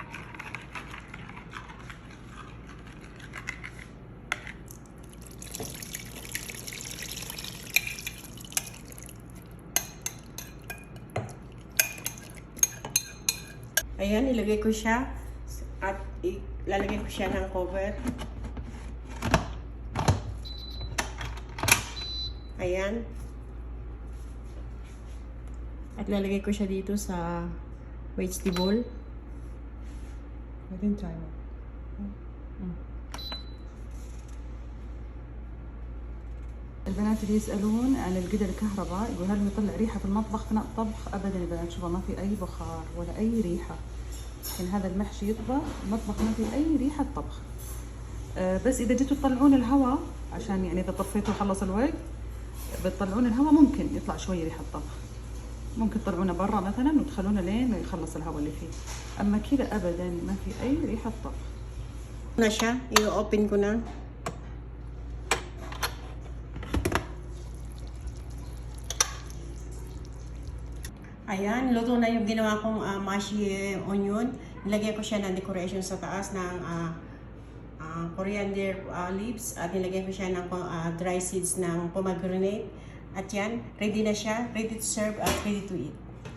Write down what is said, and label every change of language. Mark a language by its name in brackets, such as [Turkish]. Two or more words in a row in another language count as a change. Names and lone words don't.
[Filipino] Ayan, ilagay ko siya at ilalagay ko siya ng cover. Ayan. At lalagay ko siya dito sa vegetable. [Arabic] بعدين تايمر. البنات اللي يسألون عن القدر الكهرباء يقول هل يطلع ريحة في المطبخ أثناء الطبخ؟ أبدا يا بنات، شوفوا ما في أي بخار ولا أي ريحة. لكن هذا المحشي يطبخ المطبخ ما في أي ريحة طبخ. بس إذا جيتوا تطلعون الهواء عشان يعني إذا طفيتوا وخلص الوقت بتطلعون الهواء ممكن يطلع شوية ريحة طبخ. ممكن تطلعونه برا مثلا وتخلونه لين يخلص الهواء اللي فيه. اما كذا ابدا ما في اي ريحه طبخ. [Filipino] Na siya, i-open ko na. Ayan, luto na yung ginawa kong mashi onion. Nilagay ko siya ng decoration sa taas ng [English] coriander leaves [Filipino] at nilagay ko siya ng [English] dry seeds [Filipino] ng pomegranate. At yan, ready na siya, [English] ready to serve at ready to eat.